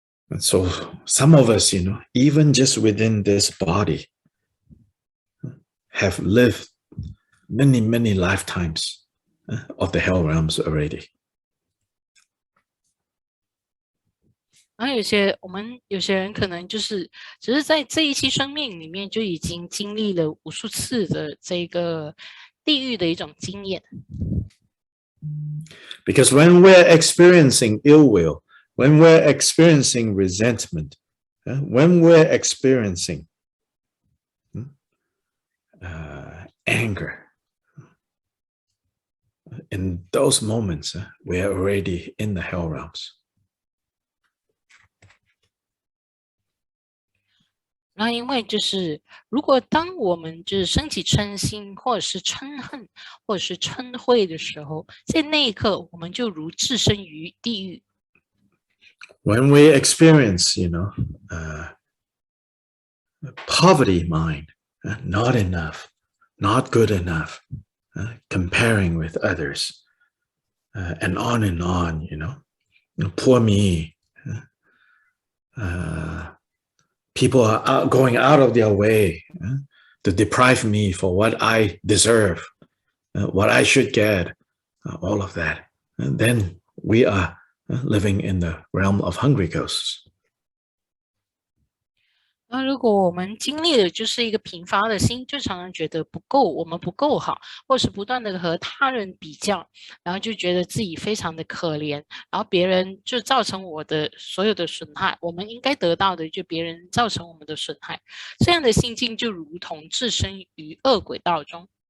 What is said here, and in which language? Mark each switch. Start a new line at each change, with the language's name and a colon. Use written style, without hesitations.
English: And so some of us, even just within this body, have lived many, many lifetimes of the hell realms already.
Chinese: 然后有些人可能就是只是在这一期生命里面就已经经历了无数次的这个地狱的一种经验。
English: Because when we're experiencing ill will, when we're experiencing resentment, when we're experiencing anger, in those moments, we're already in the hell realms.
Chinese: 那因为就是如果当我们就是升起嗔心或者是嗔恨或者是嗔恚的时候，在那一刻我们就如置身于地狱。
English: When we experience, poverty mind, not enough, not good enough, comparing with others, and on, poor me. People are going out of their way to deprive me for what I deserve, what I should get, all of that. And then we are living in the realm of hungry ghosts.
Chinese: 那如果我们经历的就是一个贫乏的心，就常常觉得不够，我们不够好，或是不断的和他人比较，然后就觉得自己非常的可怜，然后别人就造成我的所有的损害，我们应该得到的就别人造成我们的损害，这样的心境就如同置身于恶鬼道中。